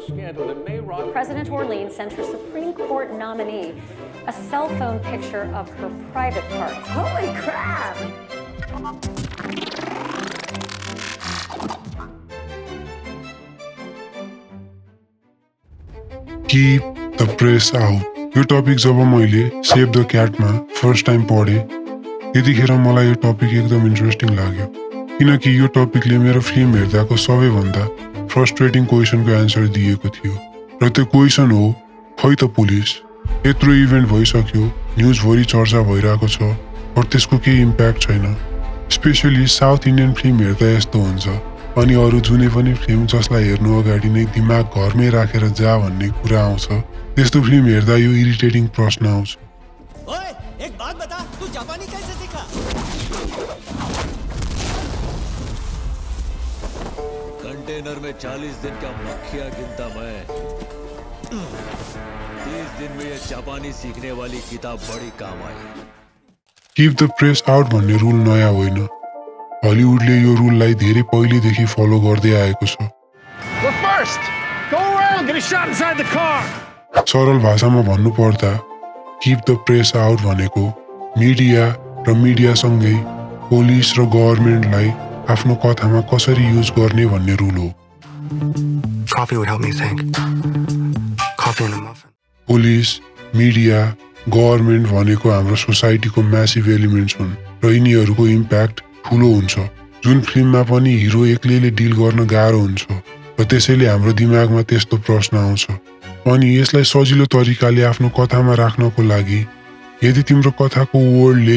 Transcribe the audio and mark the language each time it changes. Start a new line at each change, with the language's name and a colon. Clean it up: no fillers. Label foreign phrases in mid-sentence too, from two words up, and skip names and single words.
English: President Orleans sent her Supreme Court nominee a cell phone picture of her private parts. Holy crap! Keep the press out.
Nepali: यो टपिक जब मैले सेभ द क्याटमा
English: first time
Nepali: पढेँ त्यतिखेर मलाई यो टपिक एकदम इन्ट्रेस्टिङ लाग्यो किनकि यो टपिकले मेरो फिल्म हेर्दाको सबैभन्दा
English: frustrating question-को
Nepali: एन्सर दिएको थियो र त्यो क्वेसन हो खै त पुलिस यत्रो इभेन्ट भइसक्यो न्युजभरि चर्चा भइरहेको छ तर त्यसको केही इम्प्याक्ट छैन स्पेसली
English: South Indian film
Nepali: हेर्दा यस्तो हुन्छ अनि अरू जुनै पनि फिल्म जसलाई हेर्नु अगाडि नै दिमाग घरमै राखेर जा भन्ने कुरा आउँछ त्यस्तो फिल्म हेर्दा यो इरिटेटिङ प्रश्न आउँछ
Hindi: ओए एक बात बता तू जापानी कैसे सीखा कंटेनर में 40 दिन का मक्खियां गिनता मैं 30 दिन में ये जापानी सीखने वाली किताब बड़ी काम आई
English: keep the press out
Nepali: भन्ने रुल नयाँ होइन हलिउडले यो रुललाई धेरै पहिलेदेखि फलो गर्दै आएको छ सरल भाषामा भन्नुपर्दा
English: keep the press out
Nepali: भनेको मिडिया र मिडियासँगै पुलिस र गभर्नमेन्टलाई आफ्नो कथामा कसरी युज गर्ने भन्ने रुल हो
English: Coffee would help me think. Coffee and a muffin.
Nepali: पुलिस मिडिया गभर्नमेन्ट भनेको हाम्रो सोसाइटीको
English: massive elements
Nepali: हुन् र यिनीहरूको इम्प्याक्ट ठुलो हुन्छ जुन फिल्ममा पनि हिरो एक्लैले डिल गर्न गाह्रो हुन्छ र त्यसैले हाम्रो दिमागमा त्यस्तो प्रश्न आउँछ अनि यसलाई सजिलो तरिकाले आफ्नो कथामा राख्नको लागि यदि तिम्रो कथाको वर्ल्डले